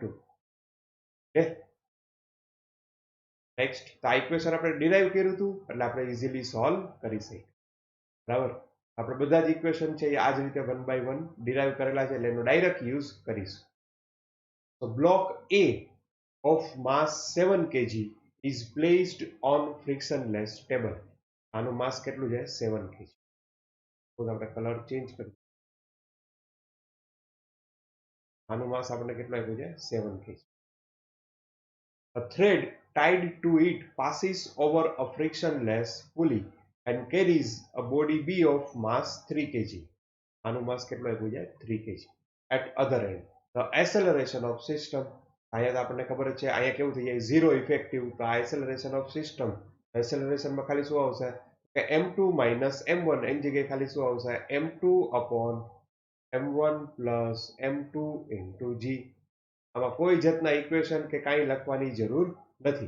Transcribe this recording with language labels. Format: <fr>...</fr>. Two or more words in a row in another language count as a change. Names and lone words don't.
<gu>ઓકે, નેક્સ્ટ, તો આ ઇક્વેશન આપણે ડિરાઈવ કર્યું હતું એટલે આપણે ઇઝીલી સોલ્વ કરી શકીએ. બરાબર, આપણે બધા જ ઇક્વેશન છે એ આ જ રીતે 1 બાય 1 ડિરાઈવ કરેલા છે એટલે એનો</gu> <en>direct use</en> <gu>કરીશું.</gu> <en>તો બ્લોક A of mass 7 kg is placed on frictionless table.</en> <gu>આનું માસ કેટલું છે 7 kg. તો આપણે</gu> <en>color change</en> <gu>કરીએ, આનું માસ આપણે કેટલું આપ્યું છે 7 kg.</gu> <en>A thread tied to it passes over a frictionless pulley and carries a body B of mass 3 kg.</en> <gu>આનું માસ કેટલું આપ્યું છે 3 kg.</gu> <en>At other end, the acceleration of system,</en> <gu>અહીંયા તો આપણને ખબર જ છે અહીંયા કેવું થઈ જાય</gu> <en>zero effective,</en> <gu>તો આ</gu> <en>acceleration of system,</en> <gu>એસેલરેશનમાં ખાલી શું આવશે કે</gu> <en>m2 minus m1,</en> <gu>એની જગ્યાએ ખાલી શું આવશે</gu> <en>m2 upon m1 plus m2 into g.</en> <gu>આમાં કોઈ જાતના ઇક્વેશન કે કાંઈ લખવાની જરૂર નથી.</gu>